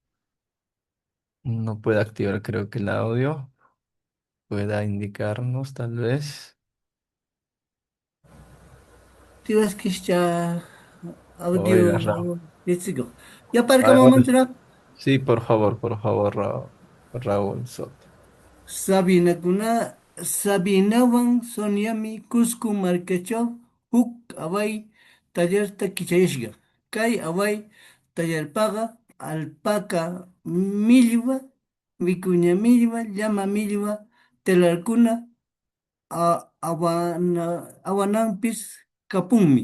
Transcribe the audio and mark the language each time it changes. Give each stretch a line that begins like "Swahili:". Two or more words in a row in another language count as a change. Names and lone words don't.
Spanish: No puede activar, creo que el audio. Pueda indicarnos, tal vez. Tienes que estar Oiga, audio. Raúl.
Quechua: Yachachiko. Ya para
Spanish: Ahora Mamantra. sí, por favor, Raúl. Raúl Soto.
Quechua: Sabinawan Soniami Cusco markachaw huk away tallerta kichayashqa. Kay away tallerpaqa alpaca millwa, vicuña millwa, llama millwa, telarkuna awananpis kapunmi.